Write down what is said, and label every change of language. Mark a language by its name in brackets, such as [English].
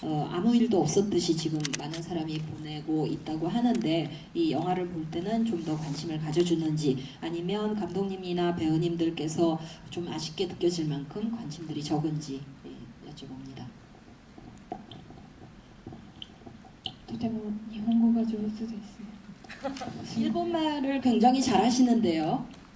[Korean] 아무 일도 없었듯이 지금 많은 사람이 보내고 있다고 하는데 이 영화를 볼 때는 좀 더 관심을 가져주는지 아니면 감독님이나 배우님들께서 좀 아쉽게 느껴질 만큼 관심들이 적은지 여쭤봅니다. [Japanese] とても日本語が上手ですね。 [Korean] 일본말을 굉장히 잘하시는데요.